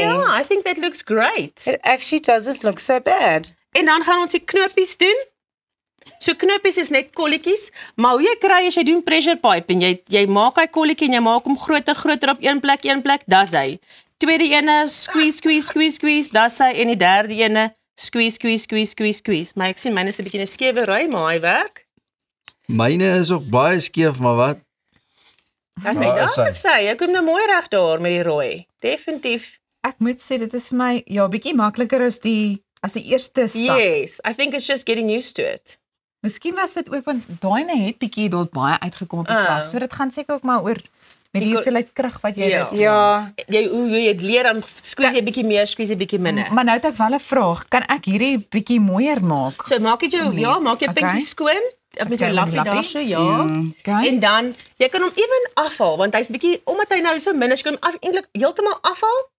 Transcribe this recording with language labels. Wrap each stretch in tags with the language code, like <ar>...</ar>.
<en>Yeah, I think that looks great. It actually doesn't look so bad.</en> <af>En dan gaan ons die knopies doen. So knopies is net kolletjies, maar hoe jy kry as jy doen</af> <en>pressure pipe</en> <af>en jy maak hy kolletjie en jy maak hom groter op een plek, dis hy. Tweede ene squeeze, dis hy en die derde ene squeeze. Maar ek sien myne is 'n bietjie 'n skewe ry, maar hy werk. Myne is ook baie skeef, maar wat? As hy daar sê, ek kom nou mooi reg daar met die rooi. Definitief. Ek moet sê dit is vir my bietjie makliker as die eerste stap.</af> <en>Yes, I think it's just getting used to it.</en> <af>Miskien was dit ook want daai het bietjie dalk baie uitgekom op die slag. So dit gaan seker ook maar oor met die hoeveelheid krag wat jy het. Ja. Jy leer dan squeeze jy bietjie meer, squeeze jy bietjie minder. Maar nou het ek wel 'n vraag. Kan ek hierdie bietjie mooier maak? So maak jy maak jou pinkie skoon. Met jou lappie daar so, En dan jy kan hom ewen afhaal want hy's bietjie omdat hy nou so min is, kan hom eintlik heeltemal afhaal.</af>